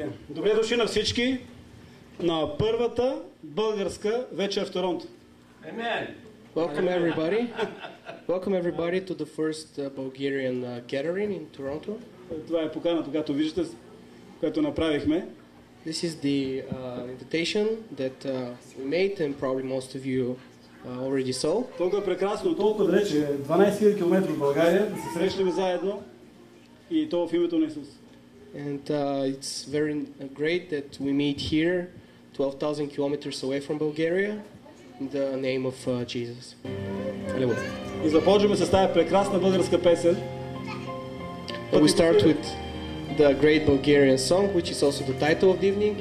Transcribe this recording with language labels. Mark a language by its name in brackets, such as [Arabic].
[Bulgarian] Добре дошли на всички на първата българска вечер в Торонто. [English] Amen. Welcome everybody. Welcome everybody to the first Bulgarian gathering in Toronto. [Bulgarian] Това е поканата, която виждате, която направихме. [English] This is the invitation that we made and probably most of you already saw. [Bulgarian] Толкова прекрасно, толкова далече, 12 000 км от България, да се срещнем заедно и то в името на Исус. [English] And it's very great that we meet here 12,000 kilometers away from Bulgaria in the name of Jesus. Hallelujah. [Bulgarian] И започваме с тази прекрасна българска песен. [English] And we start with the great Bulgarian song, which is also the title of the evening.